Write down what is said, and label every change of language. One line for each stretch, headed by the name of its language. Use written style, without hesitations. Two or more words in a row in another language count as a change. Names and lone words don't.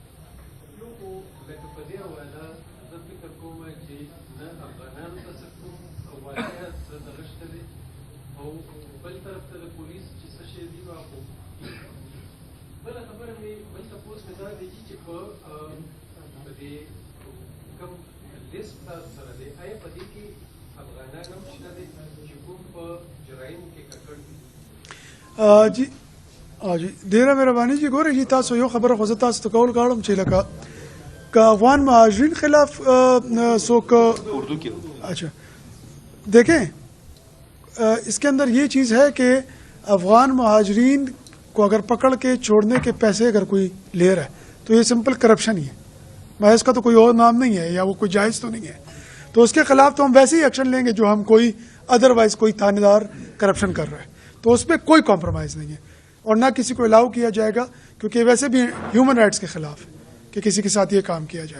Pashto: نو خو لکه په دې حواله زه فکر کوم چې نه افغانانو ته څه کوم او واقعیت څه دغه شته دی، او بل طرف ته د پولیس چې څه شی دي نو خو بل خبر مې بل تاسو مې دا دی چې په دې کوم لیست تاسو سره دی آیا په دې کې افغانان هم شته دي چې کوم په جرایم کې ککړ دي جی جی ډیره مهرباني جی ګوره جی تاسو یو خبره خو زه تاسو ته کول غواړم چې لکه که افغان مهاجرین خلاف څوک
Urdu: اردو کی اچھا دیکھیں اس کے اندر یہ چیز ہے کہ افغان مہاجرین کو اگر پکڑ کے چھوڑنے کے پیسے اگر کوئی لے رہا ہے تو یہ
English: simple corruption
Urdu: ہی ہے، محض کا تو کوئی اور نام نہیں ہے یا وہ کوئی جائز تو نہیں ہے، تو اس کے خلاف تو ہم ویسے ہی ایکشن لیں گے جو ہم کوئی ادروائز کوئی تھانے دار کرپشن کر رہا ہے، تو اس پہ کوئی کمپرومائز نہیں ہے اور نہ کسی کو الاؤ کیا جائے گا، کیونکہ ویسے بھی
English: human rights
Urdu: کے خلاف ہے کہ کسی کے ساتھ یہ کام کیا جائے.